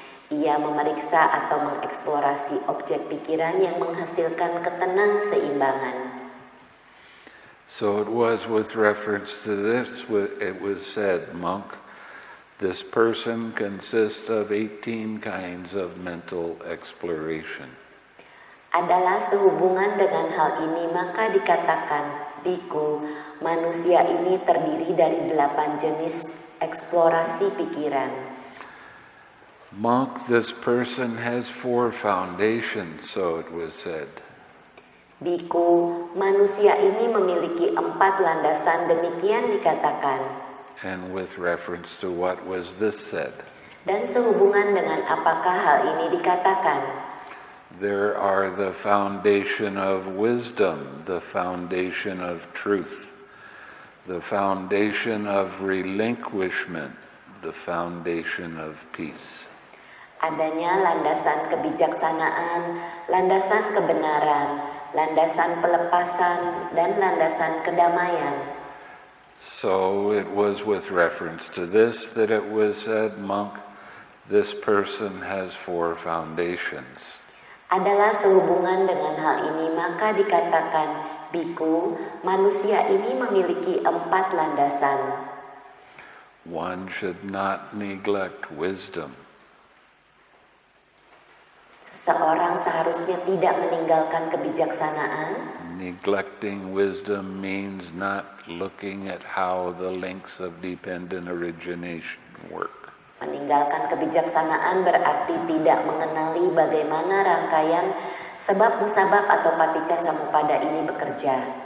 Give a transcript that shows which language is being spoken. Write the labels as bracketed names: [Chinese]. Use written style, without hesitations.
[Indonesian] Ia memeriksa atau mengeksplorasi objek pikiran yang menghasilkan ketenang-seimbangan. [English] So it was with reference to this, it was said, monk, this person consists of 18 kinds of mental exploration. [Indonesian] Adalah sehubungan dengan hal ini, maka dikatakan, biku, manusia ini terdiri dari 8 jenis eksplorasi pikiran. [English] Monk, this person has 4 foundations, so it was said. [Indonesian] Biku, manusia ini memiliki 4 landasan, demikian dikatakan. [English] And with reference to what was this said? [Indonesian] Dan sehubungan dengan apakah hal ini dikatakan? [English] There are the foundation of wisdom, the foundation of truth, the foundation of relinquishment, the foundation of peace. [Indonesian] Adanya landasan kebijaksanaan, landasan kebenaran, landasan pelepasan, dan landasan kedamaian. [English] So it was with reference to this that it was said, monk, this person has 4 foundations. [Indonesian] Adalah sehubungan dengan hal ini, maka dikatakan, biku, manusia ini memiliki 4 landasan. [English] One should not neglect wisdom. [Indonesian] Seseorang seharusnya tidak meninggalkan kebijaksanaan. [English] Neglecting wisdom means not looking at how the links of dependent origination work. [Indonesian] Meninggalkan kebijaksanaan berarti tidak mengenali bagaimana rangkaian sebab musabab atau paticca samuppada ini bekerja.